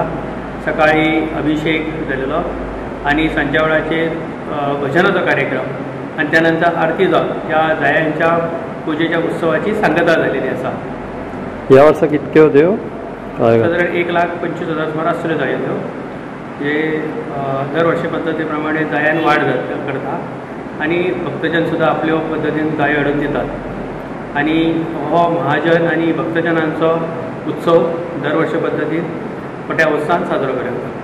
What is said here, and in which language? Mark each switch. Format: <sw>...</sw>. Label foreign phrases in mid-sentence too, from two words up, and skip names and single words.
<kok>सकाळी अभिषेक झालेलो आणि संध्या वेळाचे भजनाचा कार्यक्रम आणि त्यानंतर आरती जावन या जायांच्या पूजेच्या उत्सवाची सांगता झालेली असा। या वर्सा कितके होत्यो? साधारण 1,25,000 सुमार आसल्यो जायो त्यो। जे दरवर्षी पद्धतीप्रमाणे जायान वाढ करता आणि भक्तजन सुद्धा आपल्या पद्धतीन जाय हाडून दितात आणि हो महाजन आणि भक्तजनांचो उत्सव दरवर्षी पद्धतीन मोठ्या उत्साहान साजरो करतात।</kok>